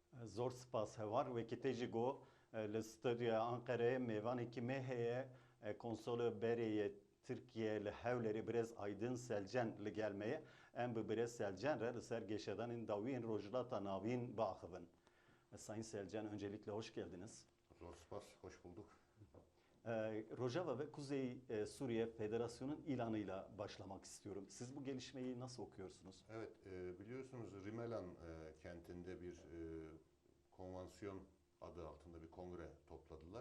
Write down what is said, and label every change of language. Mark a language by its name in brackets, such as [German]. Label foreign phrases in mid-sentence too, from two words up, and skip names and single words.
[Kurdish] زۆر سپاس هەوار وەکیتێژی گۆ لە ستۆریا ئەنقەرەیە میوانێکی مێ هەیە کۆنسۆلە بەرەیە Türkiye li Hewlerê Birêz Aydın Selcan li gelmeye em bi Birêz Selcan re li ser gêşedanên dawiyên rojhilata navîn biaxivin. [Turkish] Sayın Selcan öncelikle hoş geldiniz. [Kurdish] Zor spas, [Turkish] hoş bulduk. Rojava ve Kuzey Suriye Federasyonu'nun ilanıyla başlamak istiyorum. Siz bu gelişmeyi nasıl okuyorsunuz? Evet, biliyorsunuz Rimelan kentinde bir konvansiyon adı altında bir kongre topladılar.